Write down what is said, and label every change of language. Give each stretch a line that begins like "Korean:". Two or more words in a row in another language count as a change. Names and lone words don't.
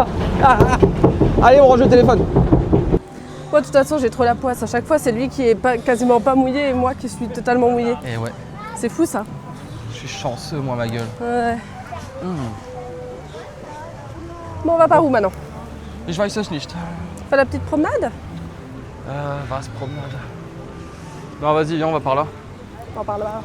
French: Allez, on range le téléphone. Moi, de toute façon, j'ai trop la poisse. À chaque fois, c'est lui qui est quasiment pas mouillé et moi qui suis totalement mouillée. Eh ouais, C'est fou ça. je suis chanceux, moi, ma gueule. Ouais. Bon, on va par où maintenant?
German: Ich weiß es nicht.
French: Faire la petite promenade?
German: Was promenade.
French: Non, vas-y, viens, on va par là. On va par là.